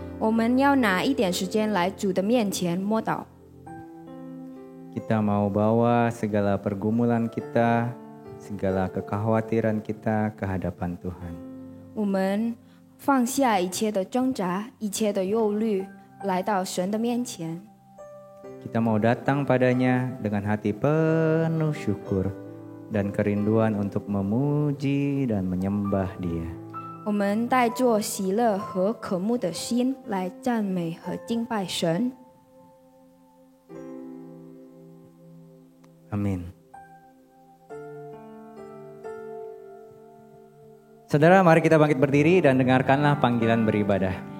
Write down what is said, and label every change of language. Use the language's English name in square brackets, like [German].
[Chinese] 我们要拿一点时间来主的面前默祷。 [Indonesian] Kita mau bawa segala pergumulan kita, segala kekhawatiran kita ke hadapan Tuhan. [Chinese] 我们放下一切的挣扎，一切的忧虑，来到神的面前。 [Indonesian] Kita mau datang padanya dengan hati penuh syukur dan kerinduan untuk memuji dan menyembah Dia. [Chinese] 我们带着喜乐和渴慕的心来赞美和敬拜神。 Amin. Saudara, mari kita bangkit berdiri dan dengarkanlah panggilan beribadah.